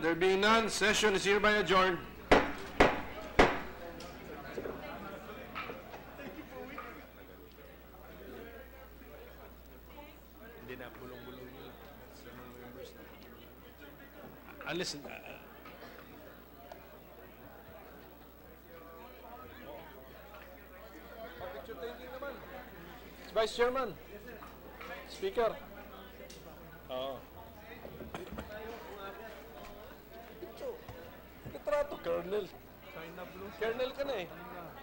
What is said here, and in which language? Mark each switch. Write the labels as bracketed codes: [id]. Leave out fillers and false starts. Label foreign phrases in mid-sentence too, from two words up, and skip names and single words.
[en] There being none, session is hereby adjourned. Listen, Vice Chairman, Speaker. [tl] Litrato, Colonel. Colonel ka na eh.